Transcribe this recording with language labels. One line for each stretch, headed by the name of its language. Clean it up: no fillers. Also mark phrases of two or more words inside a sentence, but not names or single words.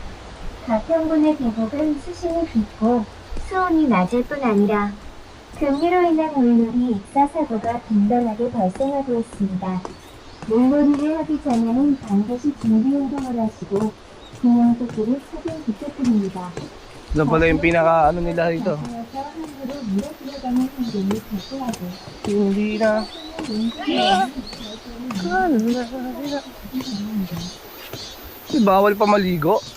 Korean: 가평군의 계곡은 수심이 깊고 수온이 낮을 뿐 아니라 급류로 인한 물놀이 익사사고가 빈번하게 발생하고 있습니다. 물놀이를 하기 전에는 반드시 준비 운동을 하시고 구명조끼를 착용 부탁드립니다.
Filipino: Ito pala yung pinaka ano nila dito.
Korean: 가까워서 함부로 물에 들어가는 행동을 자제하고
Filipino: Hindi na. Bawal pa maligo.